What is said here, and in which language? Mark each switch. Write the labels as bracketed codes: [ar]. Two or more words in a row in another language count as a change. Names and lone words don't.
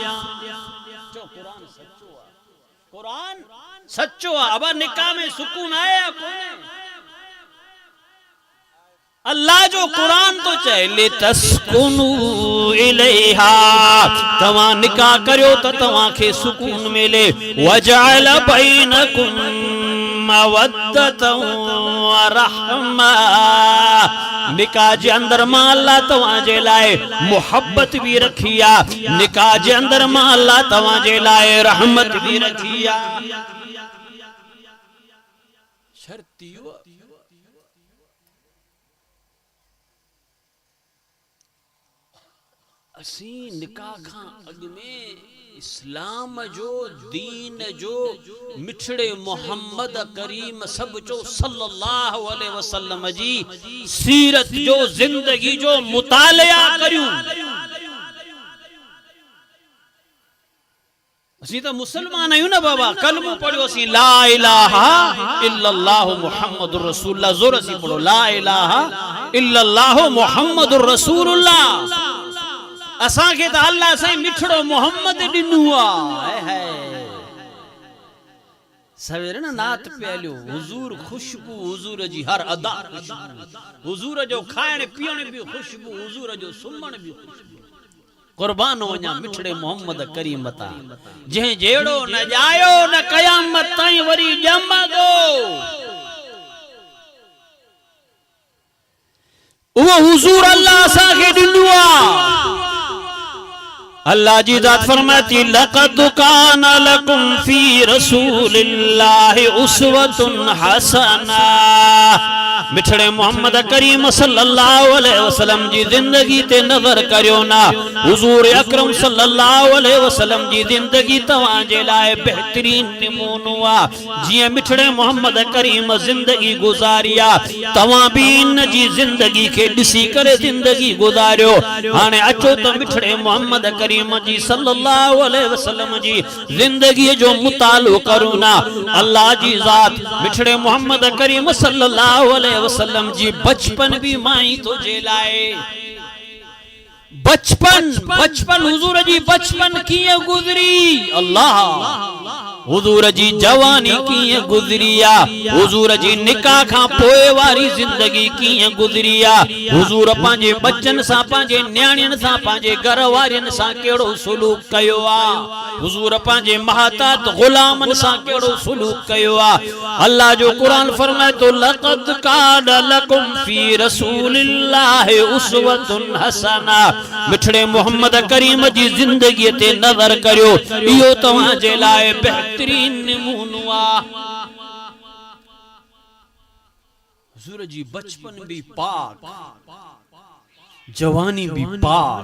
[sd] कुरान सच्चो आहे अब निकाह में सुकून आहे या कोन्हे अल्लाह जो कुरान तो चए [ar] لتسكنوا إليها [sd] तव्हां निकाह करियो त तव्हां खे सुकून मिले [ar] وجعل بينكم مودة ورحمة [sd] निकाह जे अंदर मां अल्लाह तव्हां जे लाए मोहब्बत भी रखी आहे निकाह जे अंदर मां अल्लाह तव्हां जे लाए रहमत भी रखी आहे शर्तियो असी निकाह खां अॻु में इस्लाम जो दीन जो मिठड़े मोहम्मद करीम सब जो [ar] صلى الله عليه وسلم [sd] जी सीरत जो जिंदगी जो मुतालिया करियूं असी तो मुसलमान आहियूं न बाबा कलमो पढ़ियो असी [ar] لا إله إلا الله محمد رسول الله [sd] जोर असी पढ़ो [ar] لا إله إلا الله محمد رسول الله [sd] असा के तो अल्लाह साईं मिठड़ो मोहम्मद दिनु है सवेरे ना नात पहलियो हुजूर खुशबू हुजूर जी हर अदा हुजूर जो खाइण पीअण भी खुशबू हुजूर जो सुमण भी खुशबू कुर्बान वञा मिठड़े मोहम्मद करीम ता जंहिं जहिड़ो न जायो न क़यामत ताईं वरी ॼमंदो वो हुजूर अल्लाह सा के दिनु अल्लाह जी जात फरमाती [ar] لقد كان لكم في رسول الله أسوة حسنة [sd] मिठड़े मोहम्मद करीम [ar] صلى الله عليه [sd] वसल्लम जी जिंदगी ते नजर करियो ना हुजूर अकरम [ar] صلى الله عليه وسلم [sd] जी जिंदगी तवां जे लाए बेहतरीन नमूनो आ जिए मिठड़े मोहम्मद करीम जिंदगी गुजारिया तवां भी इन जी जिंदगी के दिसी करे जिंदगी गुजारियो हाने अचो त मिठड़े मोहम्मद करीम जी [ar] صلى الله عليه وسلم [sd] जी जिंदगी जो मुतालो करो ना अल्लाह जी जात मिठड़े मोहम्मद करीम [ar] صلى الله عليه وسلم [sd] जी बचपन भी माई तो जेलाए बचपन हुजूर जी बचपन किए गुजरी अल्लाह हुजूर जी जवानी किए गुजरिया हुजूर जी निकाह खां पोए वारी जिंदगी किए गुजरिया हुजूर पांजे बच्चन सा पांजे न्याणियन सा पांजे घर वारियन सा केड़ो सुलूक कयो आ हुजूर पांजे महतात गुलामन सा केड़ो सुलूक कयो आ अल्लाह जो कुरान फरमाए तो [ar] لقد كان لكم في رسول الله أسوة حسنة [sd] मिठड़े मोहम्मद करीम जी जिंदगी ते नजर करियो इयो तवां जे लाए बेहतरीन नमूनो आ हुजूर जी बचपन भी पाक, जवानी भी पाक।